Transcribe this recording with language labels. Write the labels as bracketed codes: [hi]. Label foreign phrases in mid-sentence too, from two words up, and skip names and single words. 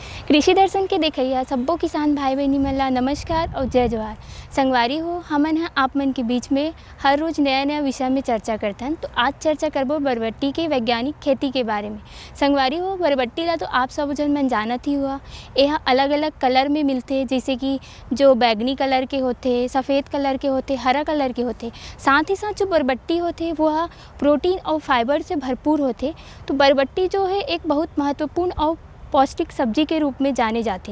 [hne] कृषि दर्शन के देखैया सब्बो किसान भाई बहनी मन ला नमस्कार और जय जोहार। संगवारी हो हमन ह आप मन के बीच में हर रोज नया नया विषय में चर्चा करथन। तो आज चर्चा करबो बरबट्टी के वैज्ञानिक खेती के बारे में। संगवारी हो बरबट्टी ला तो आप सब जन मन जानत ही हुआ। यह अलग अलग कलर में मिलते, जैसे कि जो बैगनी कलर के होते, सफ़ेद कलर के होते, हरा कलर के होते। साथ ही साथ जो बरबट्टी होते वह प्रोटीन और फाइबर से भरपूर होते। तो बरबट्टी जो है एक बहुत महत्वपूर्ण और पौष्टिक सब्जी के रूप में जाने जाते।